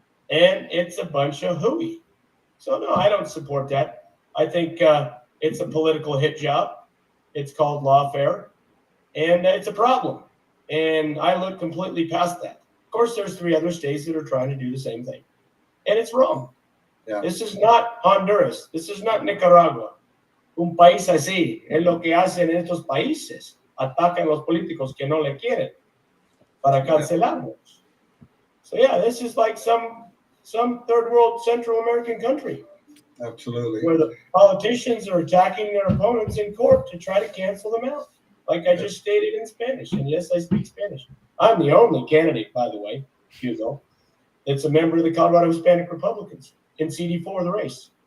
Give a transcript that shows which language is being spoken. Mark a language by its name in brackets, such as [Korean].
[English] And it's a bunch of hooey. So, no, I don't support that. I think it's a political hit job. It's called lawfare. And it's a problem. And I look completely past that. Of course, there's 3 other states that are trying to do the same thing. And it's wrong. Yeah. This is not Honduras. This is not Nicaragua. [Spanish] Un país así es lo que hacen estos países. Atacan los políticos que no le quieren para cancelarlos. [English] So yeah, this is like some third world Central American country. Absolutely. Where the politicians are attacking their opponents in court to try to cancel them out. Like I just stated in Spanish. And yes, I speak Spanish. I'm the only candidate, by the way, Hugo, that's a member of the Colorado Hispanic Republicans in CD4 the race.